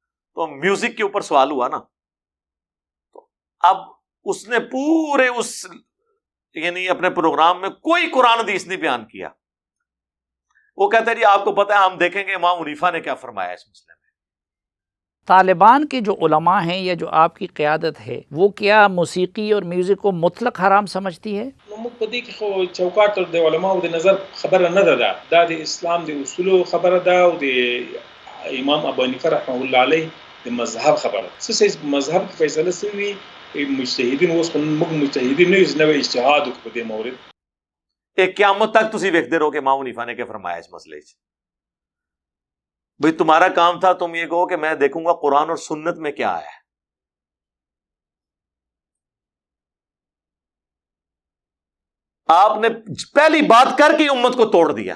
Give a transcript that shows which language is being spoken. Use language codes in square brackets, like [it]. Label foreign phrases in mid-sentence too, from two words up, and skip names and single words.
[ur] تو میوزک کے اوپر سوال ہوا نا، تو اب اس نے پورے یعنی اپنے پروگرام میں کوئی قرآن حدیث نہیں بیان کیا. وہ کہتا ہے جی آپ کو پتا ہے ہم دیکھیں گے امام حنیفہ نے کیا فرمایا اس مسئلے میں. طالبان کے جو علماء ہیں یا جو آپ کی قیادت ہے وہ کیا موسیقی اور میوزک کو مطلق حرام سمجھتی ہے؟ [ps] موږ په دې کې خو چوکاټ د علماو د نظر خبره نه ده دا د اسلام د اصولو خبره ده او د امام ابو حنیفه رحمه الله علیه د مذهب خبره. څه مذهب کې فیصله شوی مجتهدین اوس موږ مجتهدین نه یو نوې اجتهاد وکړو په دې مورد. [ur] ایک قیامت تک [pa] تسی ویکھتے رہو [ur] کہ امام حنیفہ نے کیا فرمایا اس مسئلے سے. بھئی تمہارا کام تھا تم یہ کہو کہ میں دیکھوں گا قرآن اور سنت میں کیا ہے. آپ نے پہلی بات کر کے امت کو توڑ دیا.